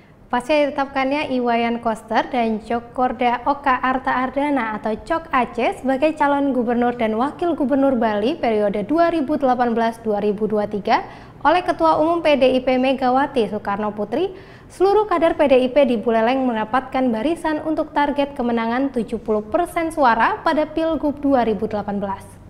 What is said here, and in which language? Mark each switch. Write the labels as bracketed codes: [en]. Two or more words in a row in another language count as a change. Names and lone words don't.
[id] Pasca ditetapkannya Iwayan Koster dan Cokorda Oka Arta Ardana atau Cok Aceh sebagai calon gubernur dan wakil gubernur Bali periode 2018-2023 oleh Ketua Umum PDIP Megawati Soekarno Putri, seluruh kader PDIP di Buleleng mendapatkan barisan untuk target kemenangan 70% suara pada Pilgub 2018.